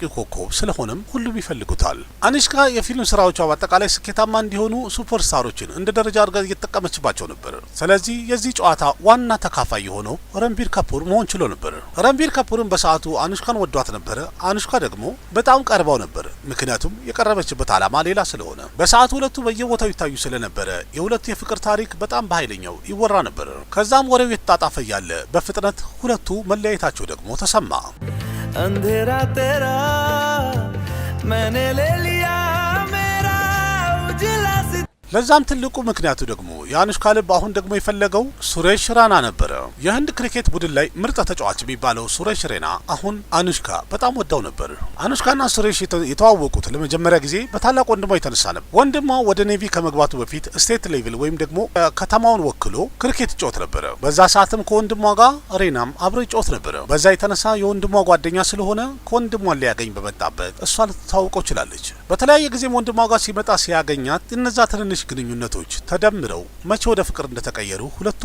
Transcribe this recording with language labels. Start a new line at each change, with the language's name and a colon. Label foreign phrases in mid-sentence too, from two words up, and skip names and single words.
Amharic: ኮከብ ስለሆነም ሁሉም ይፈልጉታል። አኑሽካ የፊልም ስራዎቿ በአጠቃላይ ስኬታማ እንዲሆኑ ሱፐርስታሮችን እንደ ደረጃ አድርጋ እየተጠቀመችባቸው ነበር። ስለዚህ የዚህ ጨዋታ ዋና ተካፋይ ተካፋይ የሆነው ረንቢር ካፑር መሆን ችሎ ነበር። ረንቢር ካፑርን በሰዓቱ አኑሽካን ወዷት ነበር። አኑሽካ ደግሞ በጣም ቀርባው ነበር። ምክንያቱም የቀረበችበት ዓላማ ሌላ ስለሆነ። በሰዓቱ ሁለቱ በየቦታው ይታዩ ስለነበረ የሁለቱ የፍቅር ታሪክ በጣም በኃይለኛው ይወራ ነበር። ከዛም ወሬው የተጣጣፈ ያለ በፍጥነት ሁለቱ መለያየታቸው ደግሞ ተሰማ።
Hindi: अंधेरा तेरा मैंने ले लिया मेरा उजला सी
Amharic: ለዛም ትልቁ ምክንያቱ ደግሞ የአኑሽካ ልብ አሁን ደግሞ የፈለገው ሱሬሽ ራና ነበረ። የህንድ ክሪኬት ቡድን ላይ ምርጥ ተጫዋች የሚባለው ሱሬሽ ሬና አሁን አኑሽካ በጣም ወዳው ነበር። አኑሽካና ሱሬሽ የተዋወቁት ለመጀመሪያ ጊዜ በታላቅ ወንድሟ የተነሳ ነበር። ወንድሟ ወደ ኔቪ ከመግባቱ በፊት
English: state level
Amharic: ወይም ደግሞ ከተማውን ወክሎ ክሪኬት ይጫወት ነበረ። በዛ ሰዓትም ከወንድሟ ጋር ሬናም አብሮ ይጫወት ነበረ። በዛ የተነሳ የወንድሟ ጓደኛ ስለሆነ ከወንድሟን ሊያገኝ በመጣበት እሷ ልትታወቀው ችላለች። በተለያየ ጊዜም ወንድሟ ጋር ሲመጣ ሲያገኛት እነዛ ትንንሽ ግንኙነቶች ተደምረው መቼ ወደ ፍቅር እንደተቀየሩ ሁለቱም